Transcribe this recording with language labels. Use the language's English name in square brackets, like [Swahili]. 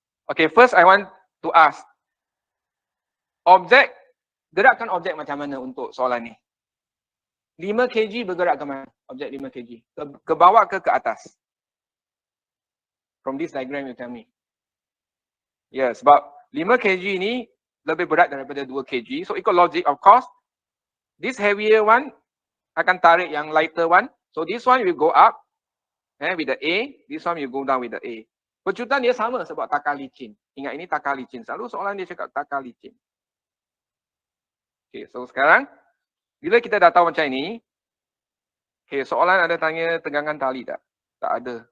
[English] Okay, first I want to ask. [Malay] Gerakan objek macam mana untuk soalan ni? 5 kg bergerak ke mana? Objek 5 kg. Ke bawah ke atas? [English] From this diagram you tell me. [Malay] Ya, sebab 5 kg ni lebih berat daripada 2 kg. [English] So ikut logic of course, this heavier one akan tarik yang lighter one. So this one will go up with the A. This one will go down with the A. [Malay] Pecutan dia sama sebab takar licin. Ingat ini takar licin. Selalu soalan dia cakap takar licin. Okay, so sekarang bila kita dah tahu macam ini, okay, soalan ada tanya tegangan tali tak? Tak ada.